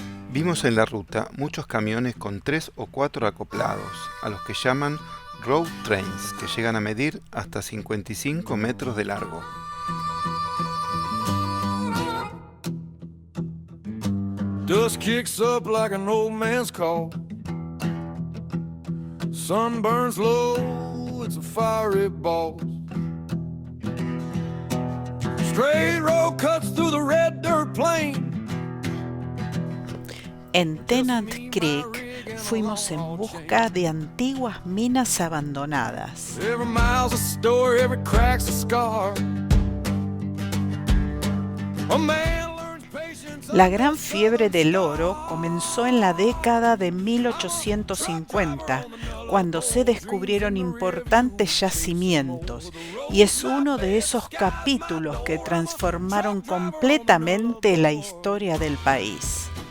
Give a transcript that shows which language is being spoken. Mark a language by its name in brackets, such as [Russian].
[Spanish] Vimos en la ruta muchos camiones con 3 o 4 acoplados, a los que llaman road trains, que llegan a medir hasta 55 metros de largo. [English] Dust kicks up like an old man's call. Sun burns low, it's a fiery ball. Straight road cuts through the red dirt plain. [Spanish] En Tennant Creek fuimos en busca de antiguas minas abandonadas. [English] Every mile's a story, every crack's a scar. A man learns patience. [Spanish] La gran fiebre del oro comenzó en la década de 1850, cuando se descubrieron importantes yacimientos, y es uno de esos capítulos que transformaron completamente la historia del país.